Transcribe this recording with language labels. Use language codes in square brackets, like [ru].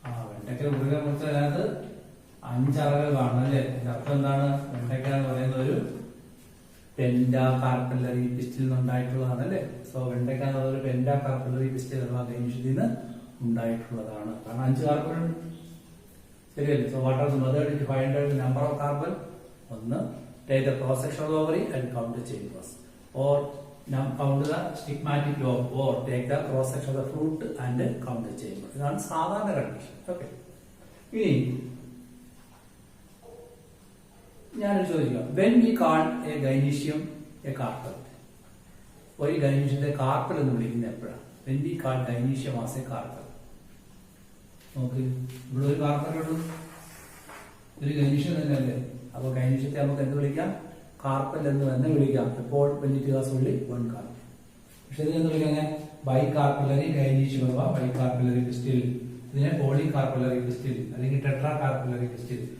[ml] വെണ്ടയ്ക്ക കുറുകെ കുറിച്ചാൽ അതിനകത്ത് 5 അറകൾ കാണും അല്ലേ? അർത്ഥം എന്താണ്? വെണ്ടയ്ക്ക എന്ന് പറയുന്ന ഒരു പെന്റാ കാർപ്പല്ലറി പിസ്റ്റിൽ നിന്നുണ്ടായിട്ടുള്ളതാണ് അല്ലേ? സോ വെണ്ടയ്ക്ക എന്ന് പറയുന്ന ഒരു പെന്റാ കാർപ്പല്ലറി പിസ്റ്റിൽ അഥവാ ഗൈനീഷ്യത്തിൽ നിന്ന് ഉണ്ടായിട്ടുള്ളതാണ്. കാരണം 5 കാർബൺ ഉണ്ട്, ശരിയല്ലേ? [en] So what are the method to find out the number of carbon? 1, take the cross section of the ovary and count the chambers, or count the stigmatic lobe, or take the cross section of the fruit and count the chambers. [ml] ഇതാണ് സാധാരണ condition. Okay, ഇനി ഞാനൊരു ചോദിക്കാം. [en] when we call a gynecium a carpel, [ml] ഒരു ഗൈനീഷ്യത്തെ carpal എന്ന് വിളിക്കുന്നത് എപ്പോഴാണ്? [en] when we call gynecium as a carpel. [ml] നോക്ക്, ഇവിടെ ഒരു കാർപ്പൽ ഉള്ളൂ, ഒരു ഗൈനീഷ്യം തന്നെ അല്ലേ? അപ്പൊ ഗൈനീഷ്യത്തെ നമുക്ക് എന്ത് വിളിക്കാം? കാർപ്പൽ എന്ന് തന്നെ വിളിക്കാം. ഇപ്പോൾ വെല്ലിറ്റുകാസുള്ളി 1 കാർപ്പൽ. പക്ഷെ ഇതിനെന്ത് വിളിക്കാം? ബൈ കാർപ്പലറി ഗൈനീഷ്യം അഥവാ ബൈ കാർപ്പലറി പിസ്റ്റിൽ. ഇതിനെ പോളി കാർപ്പലറി പിസ്റ്റിൽ അല്ലെങ്കിൽ ടെട്രാ കാർപ്പലറി പിസ്റ്റിൽ.